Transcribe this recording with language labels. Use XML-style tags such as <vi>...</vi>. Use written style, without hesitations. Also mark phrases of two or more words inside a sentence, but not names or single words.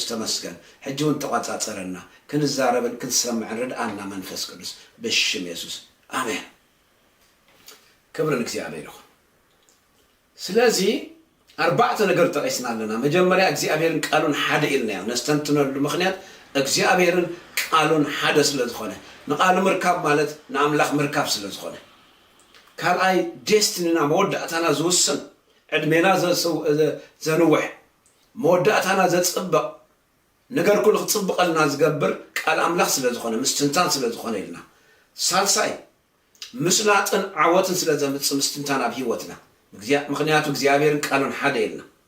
<ti>ተመስገን ሕጂ እውን ተቆጻጸረና ክንዛረብን ክንሰምዕን ርድኣና መንፈስ ቅዱስ ብሽም ኢየሱስ አሜን ክብርን እግዚአብሔር ይኹን ስለዚ ኣርባዕተ ነገር ጠቂስና ኣለና መጀመርያ እግዚአብሔርን ቃሉን ሓደ ኢልና ነስተንትነሉ ምክንያት እግዚአብሔርን ቃሉን ሓደ ስለ ዝኾነ ንቃሉ ምርካብ ማለት ንኣምላኽ ምርካብ ስለ ዝኾነ ካልኣይ ዴስቲኒና መወዳእታና ዝውስን ዕድሜና ዘንውሕ መወዳእታና ዘፅበቕ ነገር ኩሉ ክፅብቐልና ዝገብር ቃል ኣምላኽ ስለ ዝኾነ ምስትንታን ስለ ዝኾነ ኢልና ሳልሳይ ምስላጥን ዓወትን ስለ ዘምፅእ ምስትንታን ኣብ ሂወትና ምክንያቱ እግዚአብሔርን ቃሉን ሓደ ኢልና</ti>